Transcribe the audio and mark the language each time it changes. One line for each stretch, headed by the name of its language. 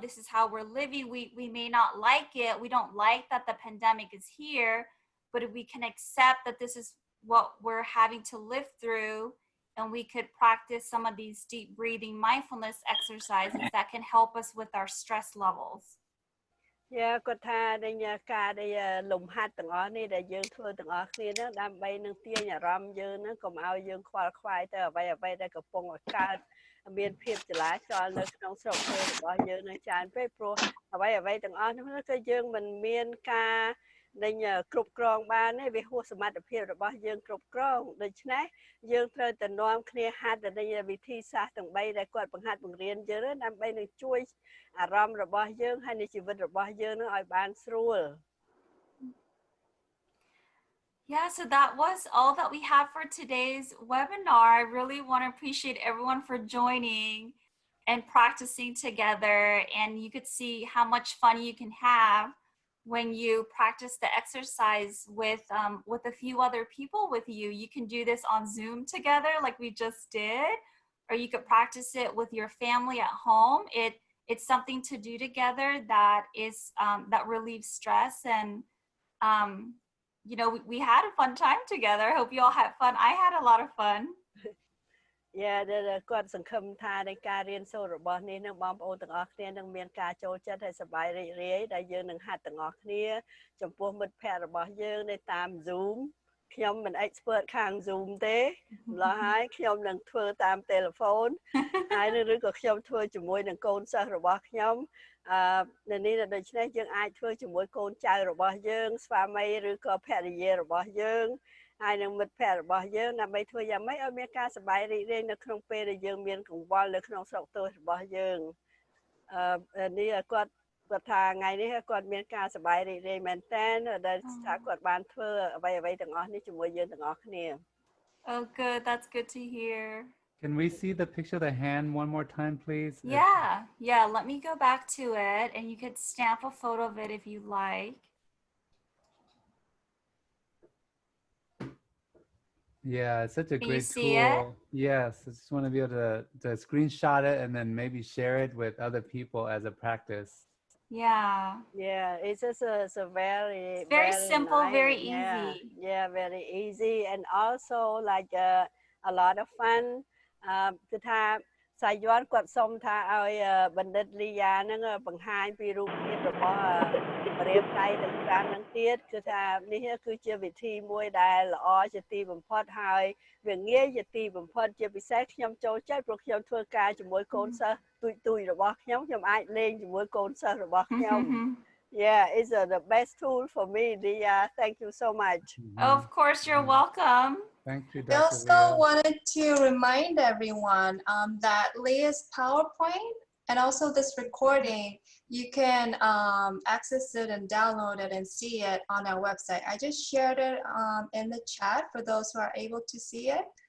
English: This is how we're living. We may not like it. We don't like that the pandemic is here, but if we can accept that this is what we're having to live through, and we could practice some of these deep breathing mindfulness exercises that can help us with our stress levels.
Khmer: គាត់ថាការដែលលំហាត់ទាំងអស់នេះដែលយើងធ្វើទាំងអស់គ្នាហ្នឹងដើម្បីនឹងទាញអារម្មណ៍យើងហ្នឹងកុំឲ្យយើងខ្វល់ខ្វាយទៅអ្វីដែលកំពុងកើតមានភាពចលាចលនៅក្នុងស្រុករបស់យើងនឹងច្រើនពេកព្រោះអ្វីទាំងអស់ហ្នឹងគឺយើងមិនមានការ គ្រប់គ្រងបានទេវាហួសសមត្ថភាពរបស់យើងគ្រប់គ្រងដូច្នេះយើងត្រូវតែនាំគ្នាហាត់ទៅវិធីសាស្ត្រទាំង3ដែលគាត់បង្ហាត់បង្រៀនយើងដើម្បីនឹងជួយអារម្មណ៍របស់យើងហើយនៃជីវិតរបស់យើងនឹងឲ្យបានស្រួល
English: Yeah, so that was all that we have for today's webinar. I really want to appreciate everyone for joining and practicing together, and you could see how much fun you can have when you practice the exercise with a few other people with you. You can do this on Zoom together like we just did, or you could practice it with your family at home. It's something to do together that is that relieves stress, and you know, we had a fun time together. I hope you all had fun. I had a lot of fun.
Khmer: Yeah, គាត់សង្ឃឹមថាในការរៀនសូត្ររបស់នេះនឹងបងប្អូនទាំងអស់គ្នានឹងមានការចូលចិត្តហើយសប្បាយរីករាយដែលយើងនឹងហាត់ទាំងអស់គ្នាចំពោះមិត្តភ័ក្តិរបស់យើងនៅតាម Zoom ខ្ញុំមិន expert ខាង Zoom ទេម្ល៉េះហើយខ្ញុំនឹងធ្វើតាម telephone ហើយឬក៏ខ្ញុំធ្វើជាមួយនឹងកូនសិស្សរបស់ខ្ញុំ នៅនេះដូច្នេះយើងអាចធ្វើជាមួយកូនចៅរបស់យើងស្វាមីឬក៏ភរិយារបស់យើងហើយនឹងមិត្តភ័ក្តិរបស់យើងដើម្បីធ្វើយ៉ាងម៉េចឲ្យមានការសប្បាយរីករាយនៅក្នុងពេលដែលយើងមានកង្វល់នៅក្នុងស្រុកទោសរបស់យើងនេះគាត់ថាថ្ងៃនេះគាត់មានការសប្បាយរីករាយមែនតើដែលថាគាត់បានធ្វើអ្វីទាំងអស់នេះជាមួយយើងទាំងអស់គ្នា
English: Oh, good. That's good to hear. Can we see the picture of the hand one more time, please? Yeah. Let me go back to it, and you could stamp a photo of it if you like. Yeah, it's such a great tool. It? Yes, I just want to be able to screenshot it and then maybe share it with other people as a practice. Yeah, it's just a very simple, nice. very easy. Yeah, very easy, and also like a lot of fun.
Khmer: គឺថាសាយ័នគាត់សុំថាឲ្យបណ្ឌិតលីយ៉ាហ្នឹងបង្ហាញពីរូបភាពរបស់រៀបដៃទាំង5ហ្នឹងទៀតគឺថានេះគឺជាវិធីមួយដែលល្អជាទីបំផុតហើយវាងាយជាទីបំផុតជាពិសេសខ្ញុំចូលចិត្តព្រោះខ្ញុំធ្វើការជាមួយកូនសិស្សទូចរបស់ខ្ញុំអាចលេងជាមួយកូនសិស្សរបស់ខ្ញុំ
English: Yeah, it's the best tool for me, Dia. Thank you so much. Of course, you're welcome. Thank you, I also wanted to remind everyone that Leah's PowerPoint and also this recording, you can access it and download it and see it on our website. I just shared it in the chat for those who are able to see it.